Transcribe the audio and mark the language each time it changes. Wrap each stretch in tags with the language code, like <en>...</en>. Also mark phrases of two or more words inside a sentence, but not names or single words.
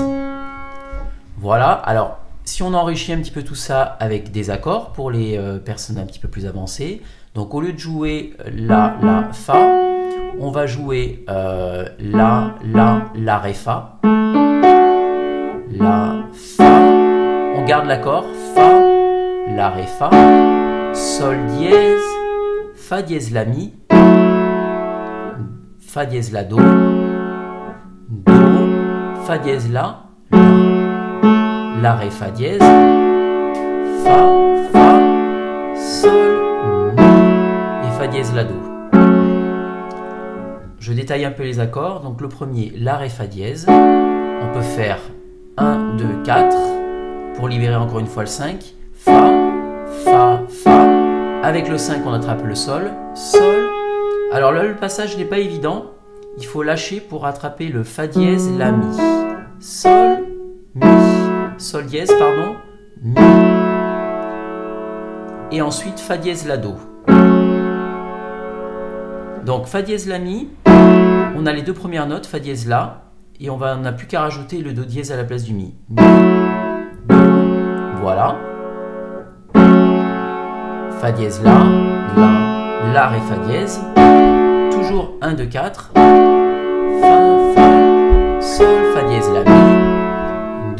<fr>Voilà, alors si on enrichit un petit peu tout ça avec des accords pour les personnes un petit peu plus avancées, donc au lieu de jouer La, La, Fa, on va jouer La, La, Ré, Fa. La, Fa, on garde l'accord, Fa, La, Ré, Fa, Sol dièse, Fa dièse, La, Mi, Fa dièse, La, Do, Do, Fa dièse, La, La, Ré, Fa dièse, Fa, Fa, Sol, Mi et Fa dièse, La, Do. Je détaille un peu les accords. Donc le premier, La, Ré, Fa dièse. On peut faire 1, 2, 4 pour libérer encore une fois le 5. Fa, Fa, Fa. Avec le 5, on attrape le Sol. Sol. Alors là, le passage n'est pas évident. Il faut lâcher pour attraper le Fa dièse, La, Mi. Sol, Mi. Sol dièse, pardon. Mi. Et ensuite, Fa dièse, La, Do. Donc Fa dièse, La, Mi. On a les deux premières notes, Fa dièse, La. Et on n'a plus qu'à rajouter le Do dièse à la place du Mi. Mi, Do, voilà. Fa dièse, La, La, Ré, Fa dièse. Toujours 1, 2, 4. Fa, Fa, Sol, Fa dièse, La, Mi, Do.</fr>